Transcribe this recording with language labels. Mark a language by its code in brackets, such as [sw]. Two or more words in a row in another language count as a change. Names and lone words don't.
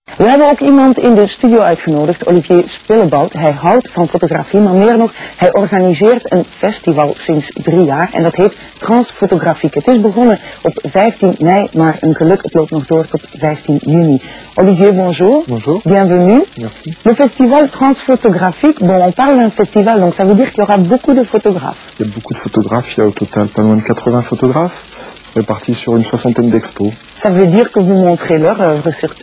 [nl] We hebben ook iemand in de studio uitgenodigd, Olivier Spillebout. Hij houdt van fotografie, maar meer nog, hij organiseert een festival sinds 3 jaar en dat heet Transfotografiek. Het is begonnen op 15 mei, maar een geluk, het loopt nog door tot 15 juni. [fr] Olivier, bonjour. Bonjour. Bienvenue. Merci. Le festival Transfotografique, bon, on parle d'un festival, donc ça veut dire qu'il y aura beaucoup de photographes. Il y a beaucoup de photographes, il y a au total pas loin de 80 photographes, répartis sur une 60aine d'expos. Ça veut dire que vous montrez leur œuvre surtout.